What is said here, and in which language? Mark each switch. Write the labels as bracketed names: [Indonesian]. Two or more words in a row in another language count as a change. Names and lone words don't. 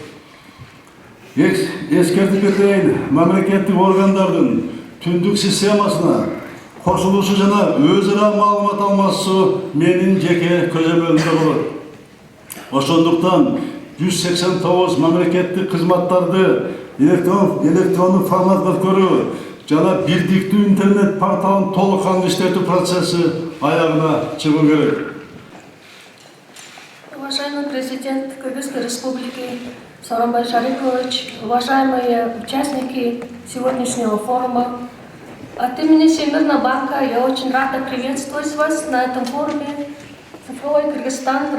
[Kyrgyz] Эскертип кетейин, мамлекеттик органдардын түндүк системасына кошулушу жана өзара маалымат алмашуу менин жеке көзөмөлүмдө болот. Ошондуктан 189 мамлекеттик кызматтарды электрондук форматка өткөрүү жана бирдиктүү интернет порталын толук кандуу иштетүү процесси аягына чыгуу керек. [Russian] Уважаемый президент Кыргызской Республики Сооронбай Жээнбекович, уважаемые участники сегодняшнего форума, от имени Всемирного банка я очень рада приветствовать вас на этом форуме «Цифровой Кыргызстан.